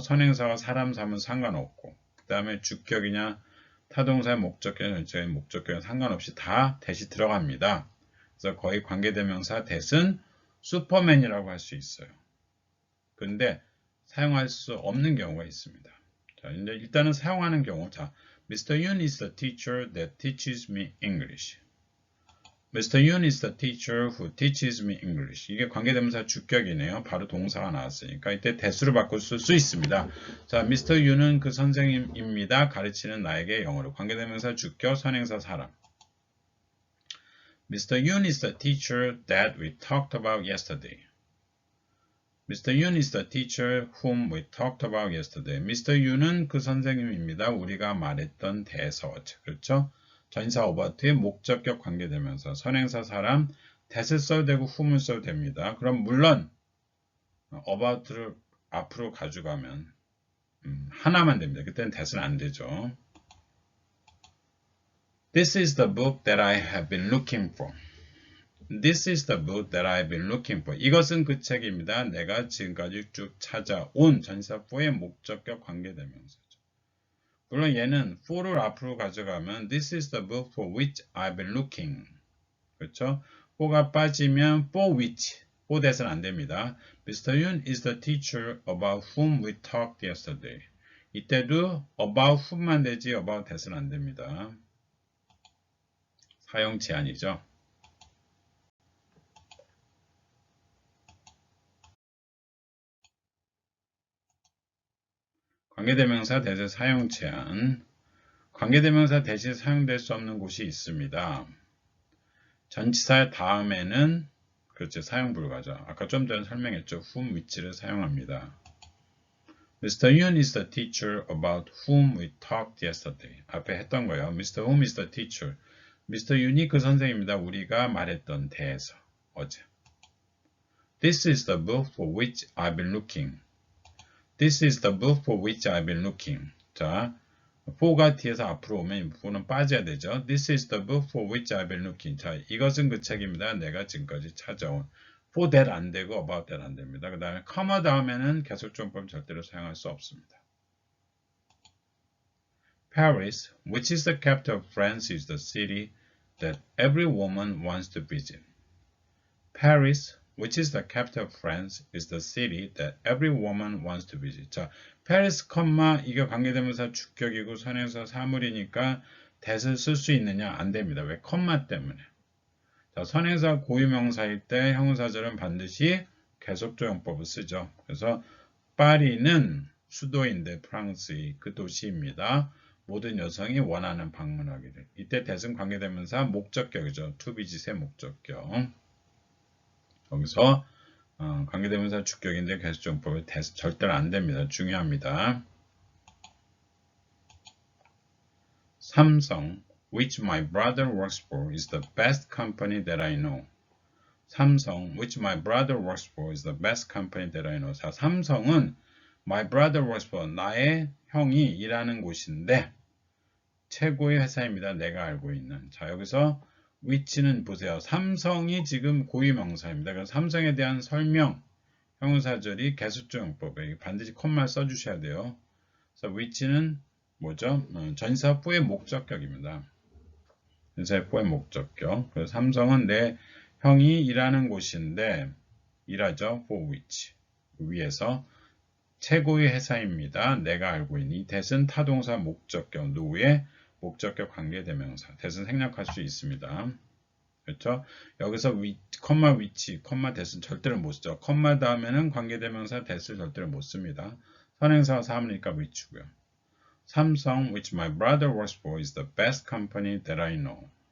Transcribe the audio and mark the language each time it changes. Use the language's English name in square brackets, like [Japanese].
[Korean] 선행사가 사람, 사물 상관없고 그 다음에 주격이냐 타동사의 목적격이냐 전치사의 목적격은 상관없이 다 that이 들어갑니다. 그래서 거의 관계대명사 that은 슈퍼맨이라고 할 수 있어요. 근데 사용할 수 없는 경우가 있습니다. 자, 이제 일단은 사용하는 경우. 자, Mr. [English] Yoon is the teacher that teaches me English. Mr. Yoon is the teacher who teaches me English. [Korean] 이게 관계대명사 주격이네요. 바로 동사가 나왔으니까 이때 대수로 바꿀 수 있습니다. 자, Mr. Yoon은 그 선생님입니다. 가르치는 나에게 영어로. 관계대명사 주격, 선행사 사람. [English] Mr. Yoon is the teacher that we talked about yesterday. Mr. Yoon is the teacher whom we talked about yesterday. Mr. [Korean] Yoon은 그 선생님입니다. 우리가 말했던 대서. 그렇죠? 전치사 about의 목적격 관계대명사. 선행사 사람 that을 써도 되고 whom을 써도 됩니다. 그럼 물론 about를 앞으로 가져가면 하나만 됩니다. 그때는 that은 안 되죠. [English] This is the book that I have been looking for. This is the book that I've been looking for. [Korean] 이것은 그 책입니다. 내가 지금까지 쭉 찾아온 전치사 for의 목적격 관계대명사죠. 물론 얘는 for를 앞으로 가져가면 [English] This is the book for which I've been looking. [Korean] 그렇죠? for가 빠지면 for which, for that은 안 됩니다. [English] Mr. Yoon is the teacher about whom we talked yesterday. [Korean] 이때도 about whom만 되지 about that은 안 됩니다. 사용 제한이죠. 관계대명사 대신 사용 제한. 관계대명사 대신 사용될 수 없는 곳이 있습니다. 전치사 다음에는 그렇죠. 사용 불가죠. 아까 좀 전에 설명했죠. whom, which를 사용합니다. [English] Mr. Yoon is the teacher about whom we talked yesterday. [Korean] 앞에 했던 거예요. [English] Mr. Whom is the teacher. Mr. [Korean] Yoon이 그 선생님입니다. 우리가 말했던 대에서 어제. [English] This is the book for which I've been looking. This is the book for which I've been looking. [Korean] 자, for가 뒤에서 앞으로 오면 for는 빠져야 되죠. [English] This is the book for which I've been looking. [Korean] 자, 이것은 그 책입니다. 내가 지금까지 찾아온. for that 안 되고 about that 안 됩니다. 그 다음에 comma 다음에는 계속적용법 절대로 사용할 수 없습니다. [English] Paris, which is the capital of France, is the city that every woman wants to visit. Paris, which is the capital of France, is the city that every woman wants to visit. [Korean] 자, Paris, 이게 관계대명사 주격이고 선행사 사물이니까 that을 쓸 수 있느냐? 안 됩니다. 왜? 컴마 때문에. 자, 선행사 고유명사일 때 형용사절은 반드시 계속조용법을 쓰죠. 그래서 파리는 수도인데 프랑스의 그 도시입니다. 모든 여성이 원하는 방문하기를. 이때 that은 관계대명사 목적격이죠. to visit의 목적격. 여기서 관계대명사 주격인데 계속조용법을 that 절대로 안 됩니다. 중요합니다. [English] 삼성, which my brother works for, is the best company that I know. 삼성, which my brother works for, is the best company that I know. [Korean] 자, 삼성은 [English] my brother works for, [Korean] 나의 형이 일하는 곳인데 최고의 회사입니다. 내가 알고 있는. 자, 여기서 which는 보세요. 삼성이 지금 고유명사입니다. 그래서 삼성에 대한 설명, 형용사절이 계속조용법에 반드시 콤마 써주셔야 돼요. 그래서 which는 뭐죠? 전치사 for의 목적격입니다. 전치사 for의 목적격. 그래서 삼성은 내 형이 일하는 곳인데 일하죠. [English] for which. [Korean] 위에서 최고의 회사입니다. 내가 알고 있는. 이 that은 타동사 목적격. 누구의 목적격 관계대명사. that은 생략할 수 있습니다. 그렇죠? 여기서 컴마 which, 컴마 that은 절대로 못 쓰죠. 컴마 다음에는 관계대명사 that을 절대로 못 씁니다. 선행사와 사물이니까 which고요. [English] 삼성, which my brother works for, is the best company that I know.